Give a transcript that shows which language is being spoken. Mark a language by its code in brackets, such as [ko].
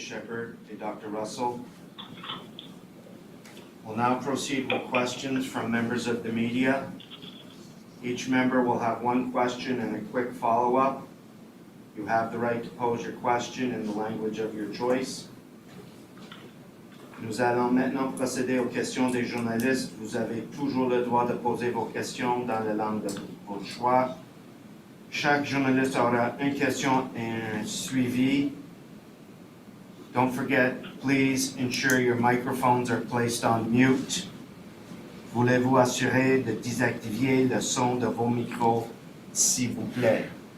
[en] Shepard, and Dr. Russell. We'll now proceed with questions from members of the media. Each member will have one question and a quick follow-up. You have the right to pose your question in the language of your choice. [fr] Nous allons maintenant procéder aux questions des journalistes. Vous avez toujours le droit de poser vos questions dans la langue de votre choix. Chaque journaliste aura une question et un suivi. [en] Don't forget, please ensure your microphones are placed on mute. [fr] Voulez-vous assurer de désactiver le son de vos micros, s'il vous plaît?